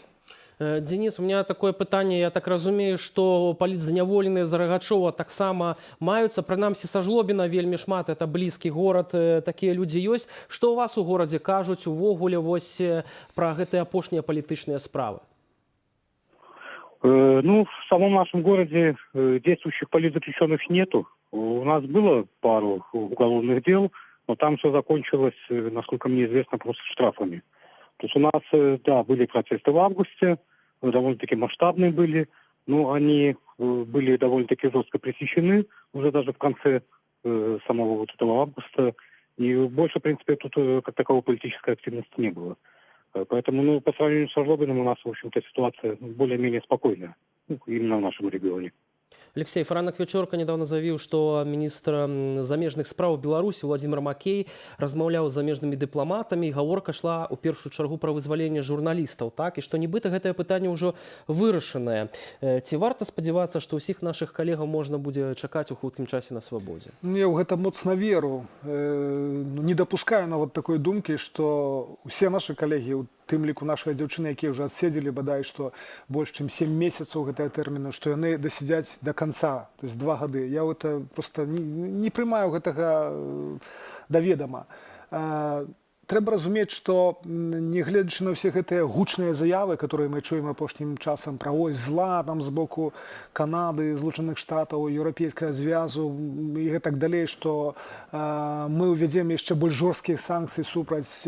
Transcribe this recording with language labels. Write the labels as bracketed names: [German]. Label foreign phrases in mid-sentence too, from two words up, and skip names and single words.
[Belarusian] Денис, у меня такое пытанне, я так разумею, што палітзняволеныя з Рагачова таксама маюцца, прынамсі са Жлобіна вельмі шмат, это блізкі горад, такія людзі ёсць. Што ў вас у горадзе кажуць увогуле вось пра гэтыя апошнія палітычныя справы? [Russian] В самом нашем городе действующих политзаключенных нету. У нас было пару уголовных дел, но там все закончилось, насколько мне известно, просто штрафами. То есть у нас, да, были протесты в августе, довольно-таки масштабные были, но они были довольно-таки жестко пресечены уже даже в конце самого вот этого августа. И больше, в принципе, тут как таковой политической активности не было. Поэтому, по сравнению со Жлобиным, у нас, в общем-то, ситуация более-менее спокойная, именно в нашем регионе. [Belarusian] Алексей, Фаранак Вечорка недавно заявіў, што міністр замежных спраў Беларусі Владимир Макей размаўляў з замежнымі дыпламатамі, і гаворка шла ў першую чаргу пра вызваленне журналістаў, так? І што нібыта гэтае пытанне ўжо вырашанае. Ці варта спадзявацца, што ўсіх нашых калегаў можна будзе чакаць у хуткім часе на свабодзе? Я ў гэта моцна веру. Не дапускаю нават такой думкі, што усе нашы калегі, у тым ліку нашыя дзяўчыны, якія ўжо адседзелі бадай, што больш чым 7 месяцаў гэтыя тэрміны, што яны дасядзяць [Russian] до конца, то есть [Belarusian] 2 гады. Я гэта просто не прымаю гэтага да ведама. Трэба разумець, што нягледзячы на ўсе гэтыя гучныя заявы, которые мы чуем апошнім часам пра ось зла там з боку Канады, Злучаных Штатаў, Еўрапейскага звязу і гэтак далей, што мы ўвядзем яшчэ больш жорсткіх санкцый супраць